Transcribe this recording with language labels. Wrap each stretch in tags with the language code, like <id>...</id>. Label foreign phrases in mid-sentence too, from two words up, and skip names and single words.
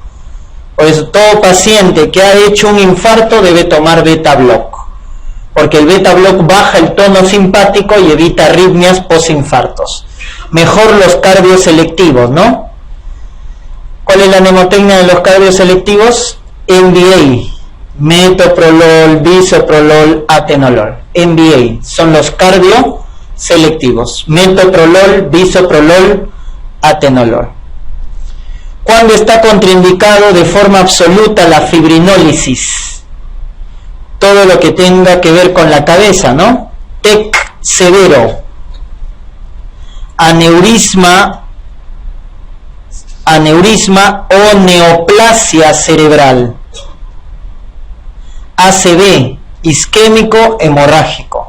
<es>Por eso todo paciente que ha hecho un infarto debe tomar beta-block, porque el beta-block baja el tono simpático y evita arritmias posinfartos. Mejor los cardioselectivos, ¿no? ¿Cuál es la mnemotecnia de los cardioselectivos? MBA, metoprolol, bisoprolol, atenolol. MBA son los cardioselectivos, metoprolol, bisoprolol, atenolol. ¿Cuándo está contraindicado de forma absoluta la fibrinólisis? Todo lo que tenga que ver con la cabeza, ¿no? TEC severo, aneurisma o neoplasia cerebral, ACV, isquémico hemorrágico.</es>